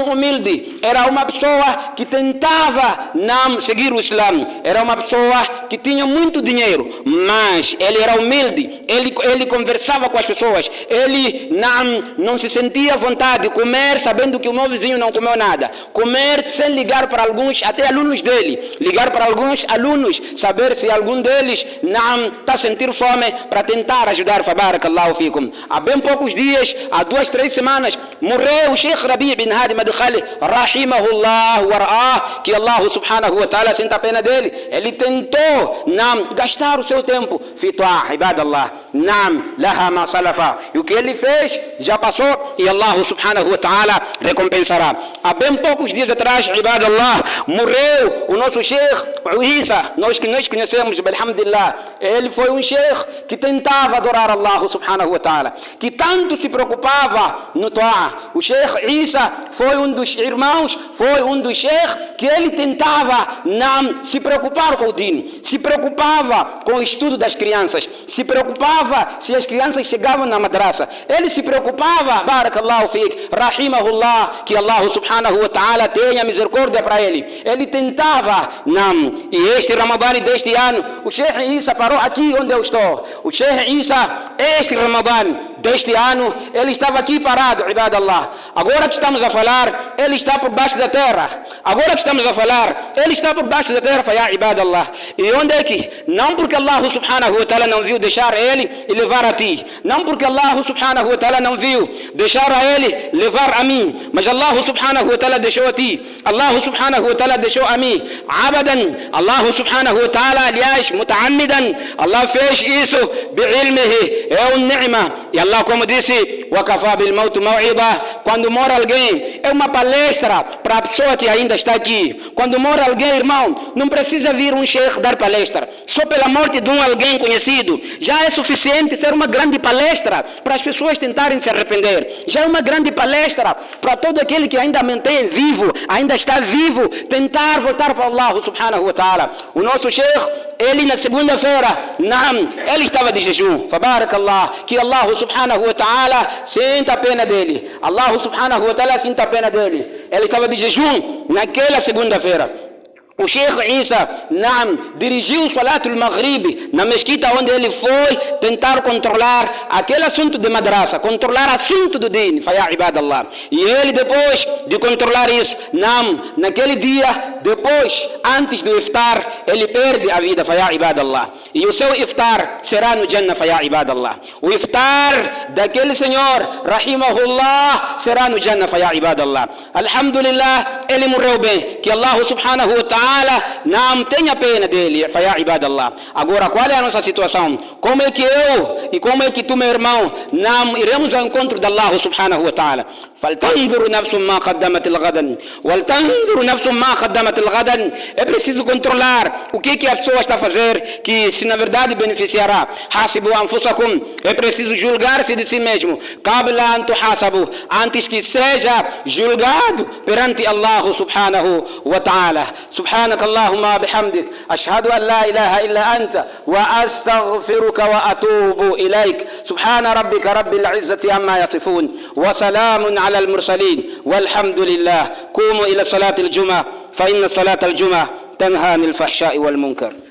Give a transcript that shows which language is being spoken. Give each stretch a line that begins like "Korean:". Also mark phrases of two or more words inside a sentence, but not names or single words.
Portuguese: humilde, era uma pessoa que tentava não seguir o Islam, era uma pessoa que tinha muito dinheiro, mas ele era humilde, ele conversava com as pessoas, ele não se sentia à vontade de comer sabendo que o meu vizinho não comeu nada, comer sem ligar para alguns, até alunos dele, ligar para alguns alunos, saber se algum deles não está a sentir fome para tentar ajudar.
Arabic: فبارك الله فيكم.
Portuguese: Há bem poucos dias, há 2-3 semanas, morreu o Sheikh Rabi' bin Hadi Madkhali,
Arabic: رحمه الله ورعاه,
Portuguese: que
Arabic: الله سبحانه وتعالى
Portuguese: senta a pena dele. Ele tentou gastar o seu tempo
Arabic: في طاعة عباد الله لها ما سلف,
Portuguese: e o que ele fez já passou e
Arabic: الله سبحانه وتعالى
Portuguese: recompensará. Há bem poucos dias atrás, ibadallah, morreu o nosso Sheikh Isa, nós conhecemos, alhamdulillah. Ele foi um Sheikh que tentava adorar
Arabic: الله سبحانه وتعالى,
Portuguese: que tanto se preocupava no ta'ah. O Sheikh Isa foi um dos irmãos, foi um dos Sheikh que ele tentava não se preocupar com o din, se preocupava com o estudo das crianças, se preocupava se as crianças chegavam na madrasa, ele se preocupava,
Arabic: بارك الله فيك رحمه الله,
Portuguese: que
Arabic: الله سبحانه وتعالى
Portuguese: tenha misericórdia para ele. Ele tentava, e este Ramadã deste ano, o Sheikh Isa parou aqui onde eu estou. O Sheikh Isa, este Ramadã deste ano, ele estava aqui parado, ibadallah. Agora que estamos a falar, ele está por baixo da terra. Agora que estamos a falar, ele está por baixo da terra,
Arabic: يا عباد الله.
Portuguese: E onde é que? Não porque
Arabic: الله سبحانه وتعالى
Portuguese: não viu deixar ele e levar a ti. Não porque
Arabic: الله سبحانه وتعالى
Portuguese: não viu deixar a ele levar a mim. Mas
Arabic: الله سبحانه وتعالى
Portuguese: deixou a ti.
Arabic: الله سبحانه وتعالى
Portuguese: deixou a mim.
Arabic: أبدا الله سبحانه وتعالى,
Portuguese: aliás, muta'ammidan, Allah fez isso bi'ilmihi. É um ni'ma. E Allah, como disse,
Arabic: وَكَفَى بِالْمَوْتِ مَوْعِظَةً,
Portuguese: quando morre alguém, é uma palestra para a pessoa que ainda está aqui. Quando morre alguém, irmão, não precisa vir um sheikh dar palestra. Só pela morte de alguém conhecido, já é suficiente ser uma grande palestra para as pessoas tentarem se arrepender. Já é uma grande palestra para todo aquele que ainda mantém vivo, ainda está vivo, tentar voltar para
Arabic: الله سبحانه وتعالى.
Portuguese: O nosso sheikh, ele na segunda-feira, ele estava de jejum. Fabarakallah, que
Arabic: الله سبحانه وتعالى
Portuguese: senta a pena dele.
Arabic: الله سبحانه وتعالى
Portuguese: senta a pena dele. Ele estava de jejum naquela segunda-feira. O Sheikh Isa dirigiu o
Arabic: صلاة المغرب
Portuguese: na mesquita onde ele foi tentar controlar aquele assunto de madrasa, controlar assunto do din,
Arabic: يا عباد الله.
Portuguese: E ele, depois de controlar isso, naquele dia, depois, antes do iftar, ele perde a vida,
Arabic: يا عباد الله.
Portuguese: E o seu iftar será no Jannah,
Arabic: يا عباد الله.
Portuguese: O iftar daquele senhor, rahimahullah, será no Jannah,
Arabic: يا عباد الله.
Portuguese: Alhamdulillah, ele morreu bem. Que
Arabic: الله سبحانه وتعالى
Portuguese: não tenha pena dele,
Arabic: يا عباد الله.
Portuguese: Agora, qual é a nossa situação? Como é que eu e como é que tu, meu irmão, não iremos ao encontro de
Arabic: الله سبحانه وتعالى? فَلْتَنْظُرُ نَفْسٌ مَا قَدَّمَتِ الْغَدًا وَلْتَنْظُرُ نَفْسٌ مَا قَدَّمَتِ الْغَدًا.
Portuguese: É preciso controlar o que a pessoa está a fazer, que se na verdade beneficiará.
Arabic: حَاسِبُوا أَنفُسَكُمْ.
Portuguese: É preciso julgar-se de si mesmo.
Arabic: قَبْلَ أَن تُحَاسَبُوا.
Portuguese: Antes que seja julgado perante
Arabic: الله سبحانه وتعالى. سبحانك اللهم وبحمدك أشهد أن لا إله إلا أنت وأستغفرك وأتوب إليك. سبحان ربك رب العزة عما يصفون وسلام على المرسلين والحمد لله. قوموا إلى صلاة الجمعة فإن صلاة الجمعة تنهى عن الفحشاء والمنكر.